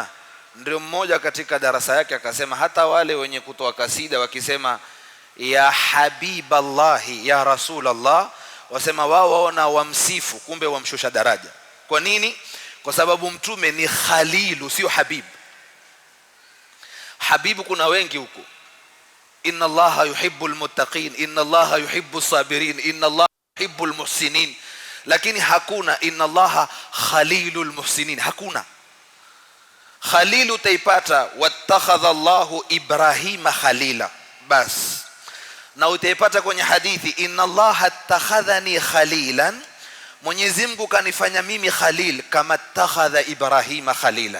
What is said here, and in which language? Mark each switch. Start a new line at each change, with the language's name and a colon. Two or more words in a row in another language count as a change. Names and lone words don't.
Swahili: Ndio mmoja katika darasa yake akasema hata wale wenye kutoa kasida wakisema
Arabic: يا حبيب الله يا رسول الله,
Swahili: wasema wao waona wamsifu, kumbe wamshusha daraja. Kwa nini? Kwa sababu mtume ni khalilu, sio habib. Habibu kuna wengi huko,
Arabic: إن الله يحب المتقين إن الله يحب الصابرين إن الله يحب المحسنين,
Swahili: lakini hakuna
Arabic: إن الله خليل المحسنين.
Swahili: Hakuna khalilu. Utaipata
Arabic: واتخذ الله إبراهيم خليلا
Swahili: bas, na utaipata kwenye hadithi
Arabic: إن الله اتخذني خليلا,
Swahili: Mwenyezi Mungu kanifanya mimi khalil kama
Arabic: اتخذ إبراهيم خليلا.